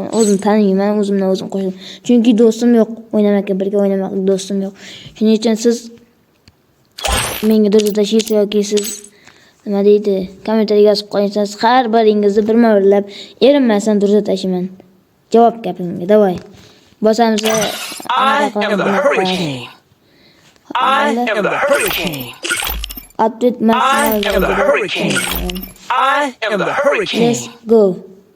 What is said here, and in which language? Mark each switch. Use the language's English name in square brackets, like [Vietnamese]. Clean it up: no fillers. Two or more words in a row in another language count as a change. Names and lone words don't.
[Uzbek] O'zim taniyman, o'zimdan o'zim qo'shaman. Chunki do'stim yo'q, o'ynamakka birga o'ynamoqqa do'stim yo'q. Shuning uchun siz menga do'stlashingiz yoki siz nima deydi, kommentariyaga yozib qo'ysangiz, har biringizni birma-birlab erinmasdan do'stlashaman. Javob gapimga, davay. Bosamiz. [English] I am the hurricane. I am the hurricane. Update I am the hurricane. I am the hurricane. Let's go.